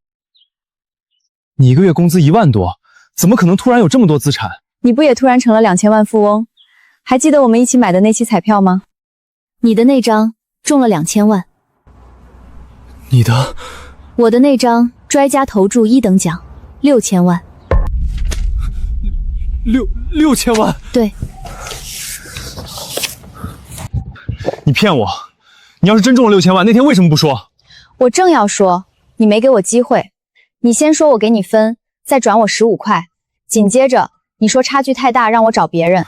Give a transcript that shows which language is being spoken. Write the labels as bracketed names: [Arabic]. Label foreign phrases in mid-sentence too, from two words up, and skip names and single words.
[Chinese] 你一個月工資1萬多，怎麼可能突然有這麼多資產？你不也突然成了2000萬富翁？還記得我們一起買的那期彩票嗎？你的那張中了2000萬。你的？我的那張拽加投注1等獎6000 萬。 6000萬？對。你騙我！你要是真中了6000萬，那天為什麼不說？我正要說，你沒給我機會。你先說我給你分，再轉我15塊，緊接着你說差距太大，讓我找別人。